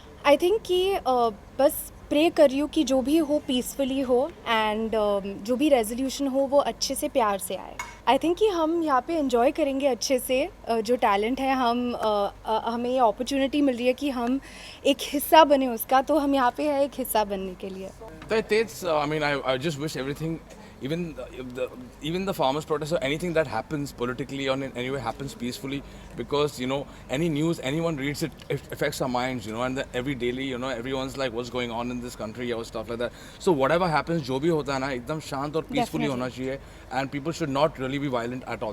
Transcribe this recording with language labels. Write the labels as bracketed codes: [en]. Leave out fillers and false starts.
[en] I think [hi] कि बस pray कर रही हूँ कि जो भी हो पीसफुली हो एंड जो भी रेजोल्यूशन हो वो अच्छे से प्यार से आए। [en] I think [hi] कि हम यहाँ पे एंजॉय करेंगे अच्छे से। जो टैलेंट है हमें ये अपॉर्चुनिटी मिल रही है कि हम एक हिस्सा बने उसका, तो हम यहाँ पे है एक हिस्सा बनने के लिए। [mr] तर तेच [en] I mean I just wish everything even the farmers' protest or anything that happens politically or in any way happens peacefully, because any news anyone reads it affects our minds, and then every daily everyone's like what's going on in this country or stuff like that. So whatever happens, [hi] जो भी होता है ना एकदम शांत और peacefully होना चाहिए, [en] and people should not really be violent at all.